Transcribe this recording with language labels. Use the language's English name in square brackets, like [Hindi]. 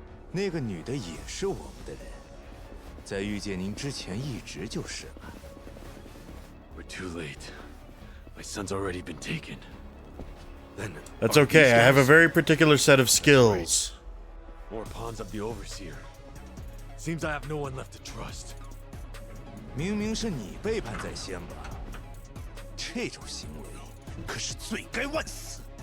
[Chinese] 那个女的也是我们的人，在遇见您之前一直就是了。 [English] We're too late. My son's already been taken. Then That's okay, I have a very particular set of skills. More pawns of the overseer. Seems I have no one left to trust. [Chinese] 明明是你背叛在先吧？这种行为可是罪该万死。